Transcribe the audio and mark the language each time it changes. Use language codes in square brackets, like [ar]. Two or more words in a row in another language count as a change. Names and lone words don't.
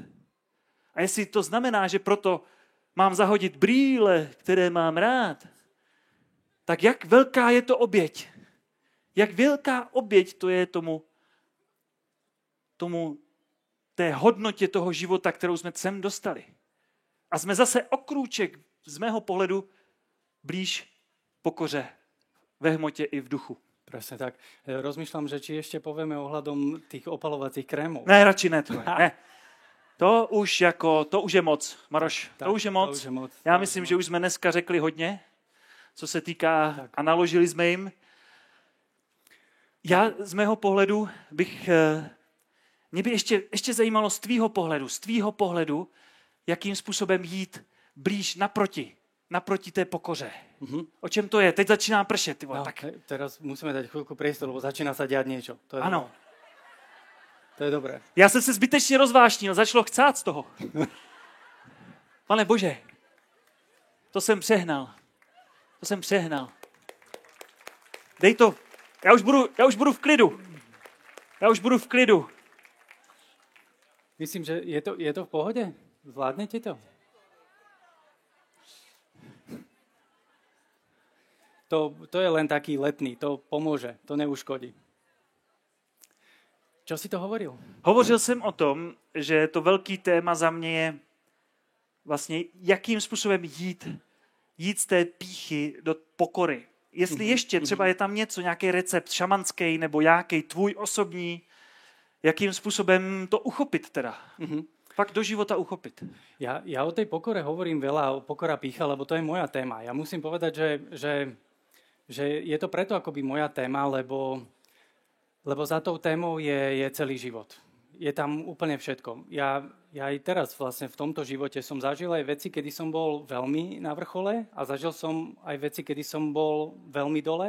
[cs] A jestli to znamená, že proto mám zahodit brýle, které mám rád, tak jak velká je to oběť? Jak velká oběť to je tomu té hodnotě toho života, kterou jsme sem dostali. A jsme zase o krůček, z mého pohledu, blíž pokoře ve hmotě i v duchu. [sk] Presne tak. Rozmýšľam, že či ešte povieme ohľadom tých opalovacích krémov. [cs] Ne, radši ne. Ne. To už je moc, Maroš. Tak, to už je moc. Já myslím, že už jsme dneska řekli hodně, co se týká tak. A naložili jsme jim. Já z mého pohledu mě by ještě zajímalo z tvýho pohledu, jakým způsobem jít blíž naproti té pokoře. Mm-hmm. O čem to je? Teď začíná pršet. No, tak. [sk] Teraz musíme dať chvíľku priestoru, lebo začína sa diať niečo. To je [cs] ano. Dobré. To je dobré. Já jsem se zbytečně rozvášnil, začalo chcát z toho. Pane Bože, to jsem přehnal. Dej to. Já už budu v klidu. [sk] Myslím, že je to v pohode? Zvládnete to? To je len taký letný, to pomôže, to neuškodí. Čo si to hovoril? [cs] Hovořil jsem o tom, že to velký téma za mě je vlastně, jakým způsobem jít z té pýchy do pokory. Jestli ještě třeba je tam něco, nějaký recept šamanský nebo nějaký tvůj osobní, jakým způsobem to uchopit teda. Fakt do života uchopit. [sk] Ja o tej pokore hovorím veľa, o pokora pýcha, lebo to je moja téma. Ja musím povedať, že je to preto akoby moja téma, lebo za tou témou je celý život. Je tam úplne všetko. Ja aj teraz vlastne v tomto živote som zažil aj veci, kedy som bol veľmi na vrchole a zažil som aj veci, kedy som bol veľmi dole.